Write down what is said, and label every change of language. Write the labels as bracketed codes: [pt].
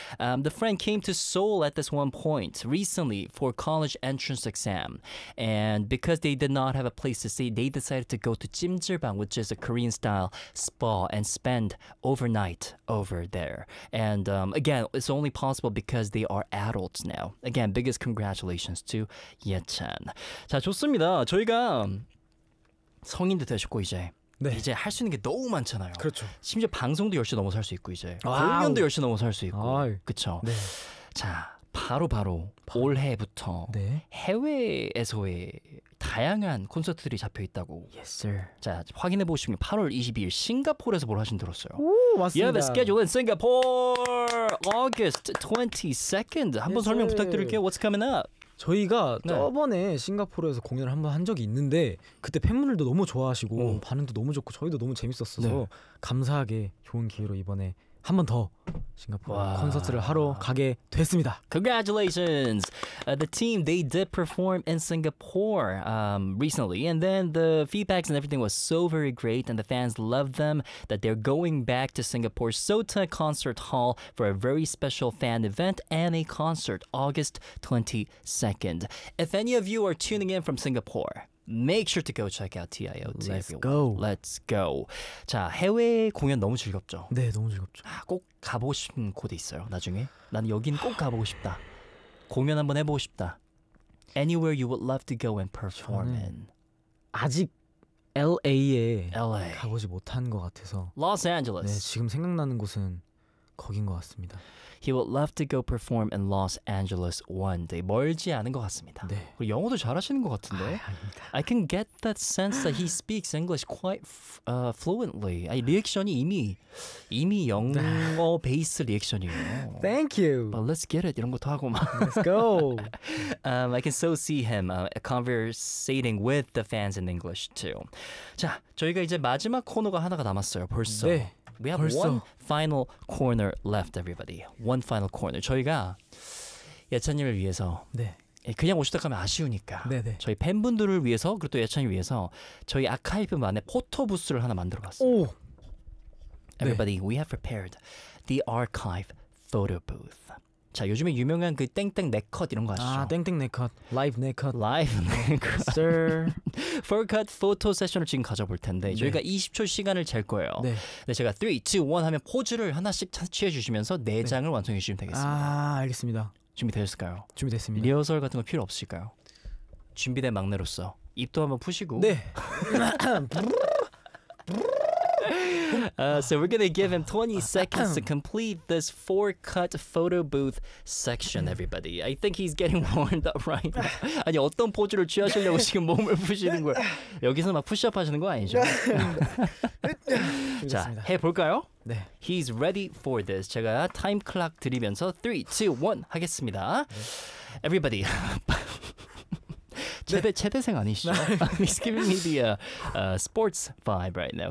[en] The friend came to Seoul at this one point recently for college entrance exam. And because they did not have a place to stay, they decided to go to 찜질방, which is a Korean style spa, and spend overnight over there. And again, it's only possible because they are adults now. Again, biggest congratulations to Yechan. [ko] 자, 좋습니다. 저희가 성인도 되셨고 이제 네. 이제 할 수 있는 게 너무 많잖아요. 그렇죠. 심지어 방송도 10시 넘어서 할 수 있고 이제 공연도 10시 넘어서 할 수 있고 그렇죠. 네. 자, 바로 올해부터 네. 해외에서의 다양한 콘서트들이 잡혀 있다고. [en] Yes, sir. [ko] 자, 확인해 보시면 8월 22일 싱가포르에서 뭘 하신 들었어요. 오, 맞습니다. [en] You have a schedule in Singapore, August 22nd. [ko] 한번 [en] yes, [ko] 설명 부탁드릴게요. [en] What's coming up? [ko] 저희가 네. 저번에 싱가포르에서 공연을 한번 한 적이 있는데 그때 팬분들도 너무 좋아하시고 오. 반응도 너무 좋고 저희도 너무 재밌었어서 네. 감사하게 좋은 기회로 이번에 한 번 더 싱가포르 와. 콘서트를 하러 가게 됐습니다. [en] Congratulations. The team, they did perform in Singapore recently. And then the feedbacks and everything was so very great. And the fans loved them that they're going back to Singapore SOTA Concert Hall for a very special fan event and a concert August 22nd. If any of you are tuning in from Singapore, make sure to go check out TIOT. Let's everyone. go. Let's go. [ko] 자, 해외 공연 너무 즐겁죠? 네, 너무 즐겁죠. 아, 꼭 가보고 싶은 곳이 있어요, 나중에? 나는 여긴 꼭 가보고 싶다. 공연 한번 해보고 싶다. [en] Anywhere you would love to go and perform in. [ko] 아직 LA에 LA. 가보지 못한 것 같아서 [en] Los Angeles. [ko] 네, 지금 생각나는 곳은 거긴 것 같습니다. [en] He would love to go perform in Los Angeles one day. [ko] 멀지 않은 것 같습니다. 네. 그리고 영어도 잘하시는 것 같은데. 아닙니다. [en] I can get that sense that he speaks English quite fluently. [ko] 아니, 리액션이 이미 영어 베이스 리액션이에요. [en] Thank you. But let's get it. [ko] 이런 것도 하고 막. [en] Let's go. I can so see him conversating with the fans in English too. [ko] 자, 저희가 이제 마지막 코너가 하나가 남았어요. 벌써. 네. [en] We have [ko] 벌써. [en] one final corner left, everybody. One final corner. [ko] 저희가 예찬님을 위해서 네. 그냥 오시다 가면 아쉬우니까 네네. 저희 팬분들을 위해서 그리고 또 예찬님을 위해서 저희 아카이브만의 포토부스를 하나 만들어봤습니다. 오. [en] Everybody, 네. we have prepared the archive photo booth. [ko] 자, 요즘에 유명한 그 땡땡 네컷 이런 거 아시죠? 아, 땡땡 네컷. 라이브 네컷. 라이브 네컷. [en] Sir. [ko] 4컷 포토 세션을 지금 가져볼 텐데 네. 저희가 20초 시간을 잴 거예요. 네. 네, 제가 3, 2, 1 하면 포즈를 하나씩 취해 주시면서 네 장을 네. 완성해 주시면 되겠습니다. 아, 알겠습니다. 준비되셨을까요? 준비됐습니다. 리허설 같은 거 필요 없으실까요? 준비된 막내로서 입도 한번 푸시고. 네. [en] So we're going to give him 20 seconds to complete this four-cut photo booth section, everybody. I think he's getting warmed up right now. [ko] 아니, 어떤 포즈를 취하시려고 지금 몸을 푸시는 거예요? 여기서 막 푸시업 하시는 거 아니죠? 자, 해볼까요? 네. [en] He's ready for this. [ko] 제가 타임 클락 드리면서 3, 2, 1 하겠습니다. [en] 네. Everybody. [ko] 최대생 아니시죠? [en] He's giving me the sports vibe right now.